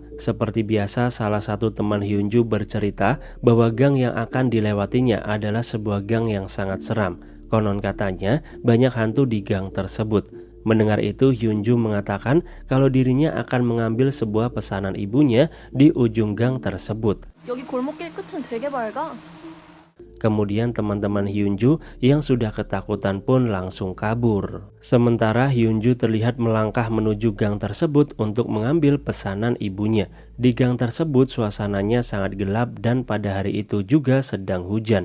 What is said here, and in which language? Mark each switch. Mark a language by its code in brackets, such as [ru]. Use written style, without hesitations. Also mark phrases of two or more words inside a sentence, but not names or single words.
[id] Seperti biasa, salah satu teman Hyunju bercerita bahwa gang yang akan dilewatinya adalah sebuah gang yang sangat seram. Konon katanya banyak hantu di gang tersebut. Mendengar itu, Hyunju mengatakan kalau dirinya akan mengambil sebuah pesanan ibunya di ujung gang tersebut. [ko] 여기 골목길 끝은 되게 밝아. [id] Kemudian teman-teman Hyunju yang sudah ketakutan pun langsung kabur. Sementara Hyunju terlihat melangkah menuju gang tersebut untuk mengambil pesanan ibunya. Di gang tersebut suasananya sangat gelap dan pada hari itu juga sedang hujan.